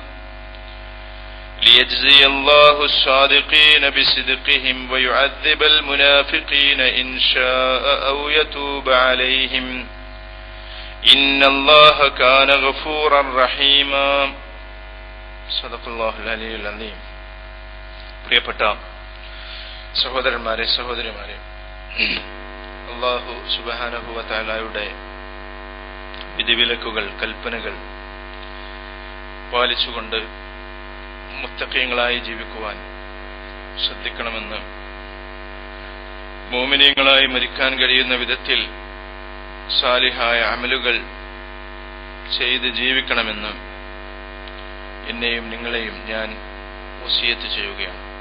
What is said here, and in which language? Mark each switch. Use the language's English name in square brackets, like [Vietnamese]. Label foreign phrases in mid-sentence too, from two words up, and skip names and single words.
[Arabic] ليجزي الله الصادقين بصدقهم ويعذب المنافقين إن شاء أو يتوب عليهم إن الله كان غفورا رحيما صدق الله العلي العظيم. [Malayalam] പ്രിയപ്പെട്ട സഹോദരന്മാരെ സഹോദരിമാരെ, അല്ലാഹു [Arabic] سبحانه و [Malayalam] തആലയുടെ വിധിവിലക്കുകൾ കൽപ്പനകൾ പാലിച്ചുകൊണ്ട് മുത്തഖീങ്ങളായി ജീവിക്കുവാൻ ശ്രദ്ധിക്കണമെന്ന്, മുഅ്മിനീങ്ങളായി മരിക്കാൻ കഴിയുന്ന വിധത്തിൽ സാലിഹായ അമലുകൾ ചെയ്ത് ജീവിക്കണമെന്ന് എന്നെയും നിങ്ങളെയും ഞാൻ വസിയത്ത് ചെയ്യുകയാണ്.